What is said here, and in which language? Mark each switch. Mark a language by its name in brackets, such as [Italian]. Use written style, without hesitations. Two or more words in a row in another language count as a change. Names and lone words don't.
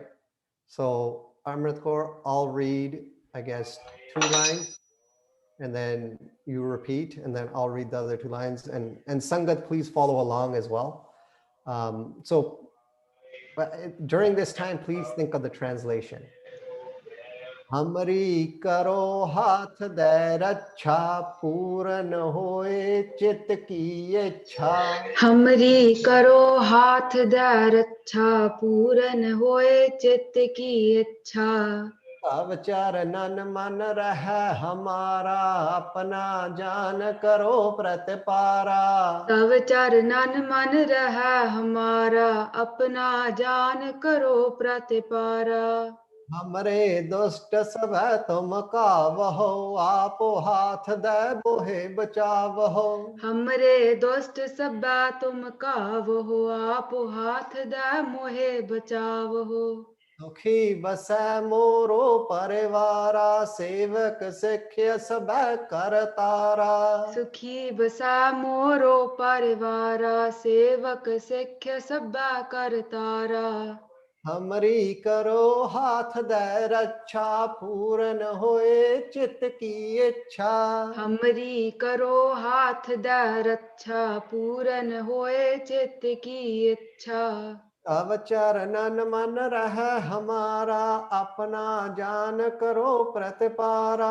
[English] So Amritkaur, I'll read, I guess, 2 lines, and then you repeat, and then I'll read the other 2 lines. And Sangat, please follow along as well. But during this time, please think of the translation. [Braj] हमरी करो हाथ देर अचा, पूरन होए चित की इच्छा. हमरी करो हाथ देर अचा, पूरन होए चित की इच्छा. तब चरणन मन रह हमारा, अपना जान करो प्रतिपारा. तब चरणन मन रह हमारा, अपना जान करो प्रतिपारा. हमरे दुष्ट सब तुम कावहो, आप हाथ दे मोहे बचावहो. हमरे दुष्ट सब तुम कावहो, आप हाथ दे मोहे बचावहो. सुखी बसै मोरो परिवारा, सेवक सिख्य सब करतारा. सुखी बसा मोरो परिवारा, सेवक सिख्य सब करतारा. हमरी करो हाथ दे रक्षा, पूरन होए चित की इच्छा. हमरी करो हाथ दे रक्षा, पूरन होए चित्त की इच्छा. तब चरणन मन रह हमारा, अपना जान करो प्रतिपारा.